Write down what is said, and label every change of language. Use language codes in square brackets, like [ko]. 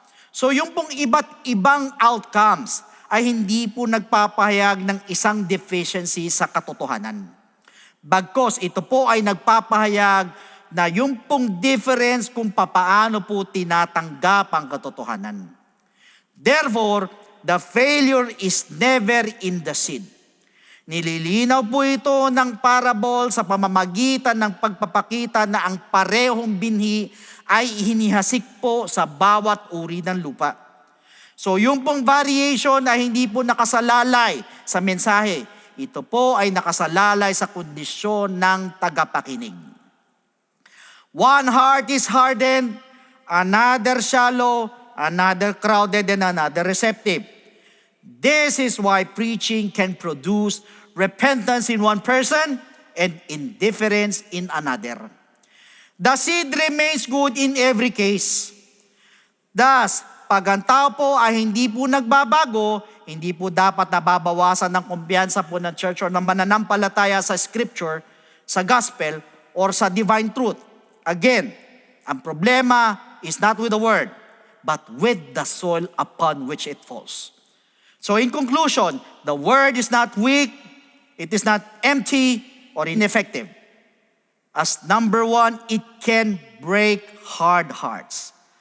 [tl] So yung pong iba't ibang outcomes ay hindi po nagpapahayag ng isang deficiency sa katotohanan. Bagkos ito po ay nagpapahayag na yung pong difference kung papaano po tinatanggap ang katotohanan. [en] Therefore, the failure is never in the seed. [tl] Nililinaw po ito ng parable sa pamamagitan ng pagpapakita na ang parehong binhi ay hinihasik po sa bawat uri ng lupa. So yung pong variation ay hindi po nakasalalay sa mensahe. Ito po ay nakasalalay sa kondisyon ng tagapakinig. [en] One heart is hardened, another shallow, another crowded, and another receptive. This is why preaching can produce repentance in one person and indifference in another. The seed remains good in every case. [tl] Thus, pag ang tao po ay hindi po nagbabago, hindi po dapat nababawasan ng kumpiyansa po ng church or ng mananampalataya sa scripture, sa gospel, or sa divine truth. [en] Again, [tl] ang problema [en] is not with the word, but with the soil upon which it falls. So in conclusion, the word is not weak, it is not empty or ineffective. As number one, it can break hard hearts.